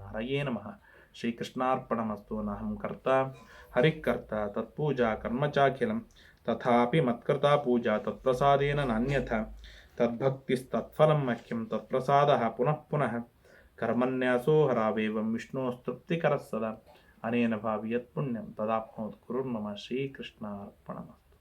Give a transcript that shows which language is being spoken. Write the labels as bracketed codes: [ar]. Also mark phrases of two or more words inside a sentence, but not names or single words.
[sa] ಹರಯೇ ನಮಃ. ಶ್ರೀಕೃಷ್ಣಾರ್ಪಣಮಸ್ತು. ನಾಹಂ ಕರ್ತ ಹರಿಃ ಕರ್ತ ತತ್ಪೂಜಾ ಕರ್ಮ ಚಾಖಿಲಂ ತಥಾಪಿ ಮತ್ಕೃತಾ ಪೂಜಾ ತತ್ಪ್ರಸಾದೇನ ನಾನ್ಯಥಾ ತದ್ಭಕ್ತಿಸ್ತತ್ಫಲಂ ಮಹ್ಯಂ ತತ್ಪ್ರಸಾದಃ ಪುನಃ ಪುನಃ ಕರ್ಮನ್ಯಾಸೋ ಹರಾವೇವಂ ವಿಷ್ಣೋಸ್ತೃಪ್ತಿಕರಃ ಸದಾ ಅನೇನ ಭಾವಿ ಯತ್ ಪುಣ್ಯಂ ತದಾಪ್ನೋತ್ ಗುರುರ್ಮಮ ಶ್ರೀಕೃಷ್ಣಾರ್ಪಣಮಸ್ತು.